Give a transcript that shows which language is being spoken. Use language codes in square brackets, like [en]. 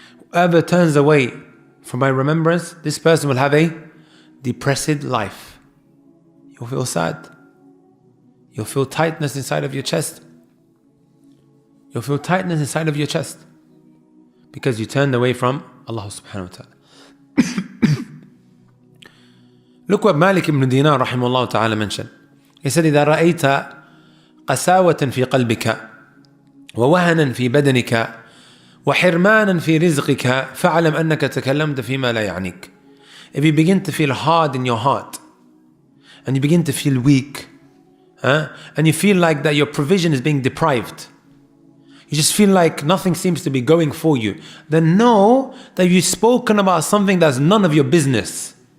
[en] Whoever turns away from my remembrance, this person will have a depressed life. You'll feel sad. You'll feel tightness inside of your chest. You'll feel tightness inside of your chest because you turned away from Allah subhanahu wa ta'ala. Look what Malik ibn Dinar rahimahullah ta'ala mentioned. He said, [ar] إذا رأيت قساوة في قلبك ووهنا في بدنك وحرمانا في رزقك فاعلم أنك تكلمت فيما لا يعنيك. [en] If you begin to feel hard in your heart and you begin to feel weak, and you feel like that your provision is being deprived, you just feel like nothing seems to be going for you, then know that you've spoken about something that's none of your business.